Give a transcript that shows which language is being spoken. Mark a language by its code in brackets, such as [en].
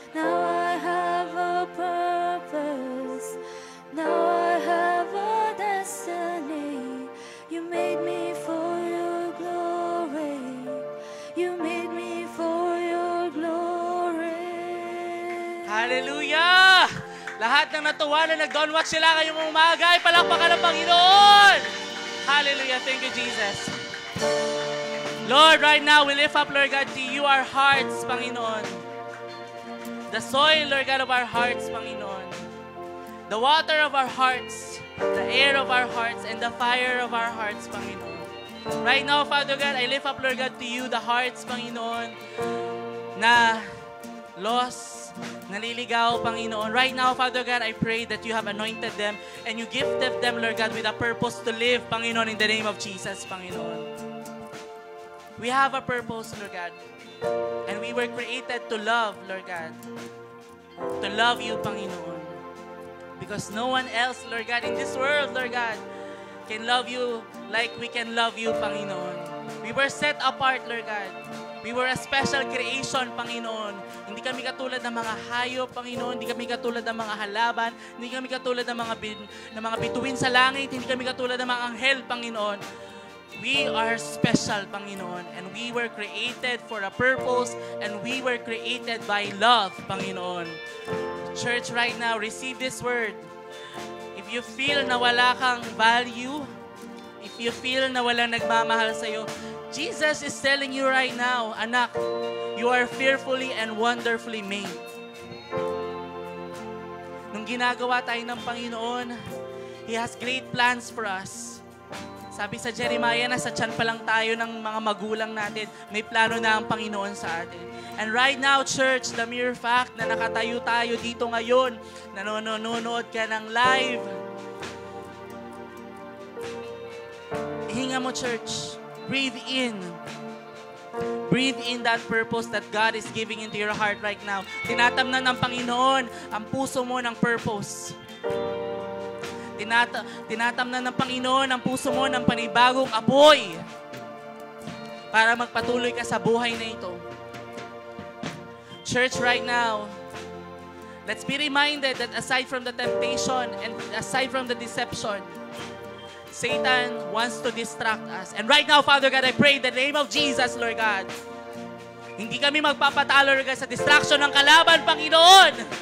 [en] Now I have a purpose. Now I have a destiny. You made me for your glory. You made me for your glory. Hallelujah! [tl] Lahat ng natuwa na nag-Don't Watch sila ngayong umaga ay palakpakan ng Panginoon. [en] Hallelujah. Thank you, Jesus. Lord, right now, we lift up, Lord God, to you our hearts, Panginoon. The soil, Lord God, of our hearts, Panginoon. The water of our hearts, the air of our hearts, and the fire of our hearts, Panginoon. Right now, Father God, I lift up, Lord God, to you the hearts, Panginoon, na lost, [tl] naliligaw, [en] Panginoon. Right now, Father God, I pray that you have anointed them and you gifted them, Lord God, with a purpose to live, Panginoon, in the name of Jesus, Panginoon. We have a purpose, Lord God, and we were created to love, Lord God, to love you, Panginoon. Because no one else, Lord God, in this world, Lord God, can love you like we can love you, Panginoon. We were set apart, Lord God. We were a special creation, Panginoon. [tl] Hindi kami katulad ng mga hayop, Panginoon. Hindi kami katulad ng mga halaban. Hindi kami katulad ng mga bituin sa langit. Hindi kami katulad ng mga anghel, Panginoon. [en] We are special, Panginoon. And we were created for a purpose. And we were created by love, Panginoon. Church, right now, receive this word. If you feel [tl] na wala kang value, [en] if you feel [tl] na walang nagmamahal sa'yo, [en] Jesus is telling you right now, anak, you are fearfully and wonderfully made. [tl] Nung ginagawa tayo ng Panginoon, [en] He has great plans for us. [tl] Sabi sa Jeremiah, nasa tiyan pa lang tayo ng mga magulang natin, may plano na ang Panginoon sa atin. [en] And right now, church, the mere fact [tl] na nakatayo tayo dito ngayon, nanonood ka ng [en] live, [tl] hinga mo, [en] church. Breathe in. Breathe in that purpose that God is giving into your heart right now. [tl] Tinatamnan ng Panginoon ang puso mo ng purpose. Tinatamnan ng Panginoon ang puso mo ng panibagong apoy para magpatuloy ka sa buhay na ito. [en] Church, right now, let's be reminded that aside from the temptation and aside from the deception, Satan wants to distract us. And right now, Father God, I pray in the name of Jesus, Lord God, [tl] hindi kami magpapatalo, [en] Lord God, sa distraction ng kalaban, Panginoon.